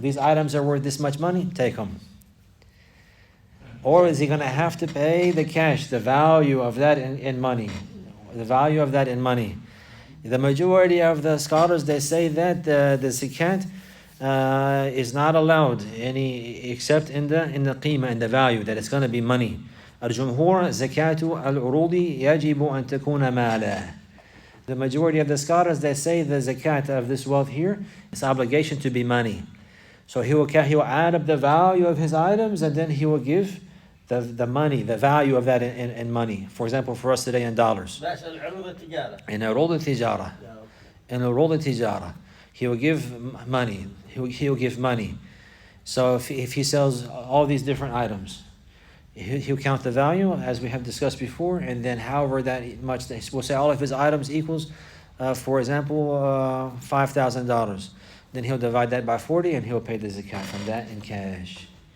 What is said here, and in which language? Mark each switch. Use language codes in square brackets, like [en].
[en] These items are worth this much money. Take them. Or is he going to have to pay the cash, the value of that in money? The value of that in money. The majority of the scholars, they say that the zakat is not allowed except in the qima, in the value, that it's going to be money. [ar] الجمهور زكاة العروض يجب أن تكون مالا. [en] The majority of the scholars, they say the zakat of this wealth here, it's obligation to be money. So he will add up the value of his items, and then he will give the money, the value of that in money. For example, for us today in dollars. In عروض التجارة. In عروض التجارة. He will give money. He will give money. So if he sells all these different items, he'll count the value as we have discussed before, and then however that much, we'll say all of his items equals, for example, $5,000. Then he'll divide that by 40 and he'll pay the zakat from that in cash.